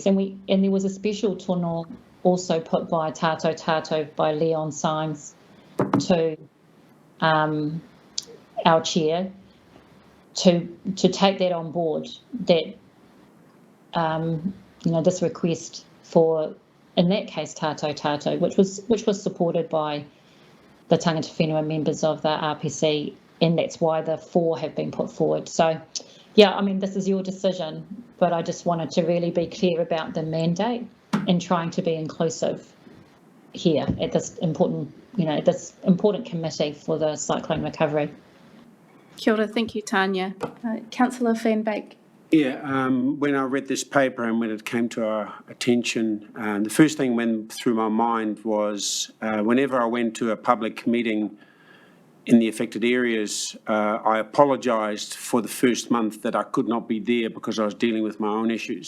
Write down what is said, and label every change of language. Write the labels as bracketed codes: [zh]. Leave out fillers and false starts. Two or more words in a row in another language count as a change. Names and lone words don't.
[en] And there was a special tono also put by Tato by Leon Symes to our chair to take that on board, that this request for, in that case, Tato, which was supported by the [mi] tangata whenua [en] members of the RPC, and that's why the 4 have been put forward. So, yeah, I mean, this is your decision, but I just wanted to really be clear about the mandate and trying to be inclusive here at this important committee for the cyclone recovery. [mi] Kia ora, [en] thank you, Tanya. Councillor Van Beek. Yeah, when I read this paper and when it came to our attention, the first thing went through my mind was whenever I went to a public meeting in the affected areas, I apologised for the first month that I could not be there because I was dealing with my own issues.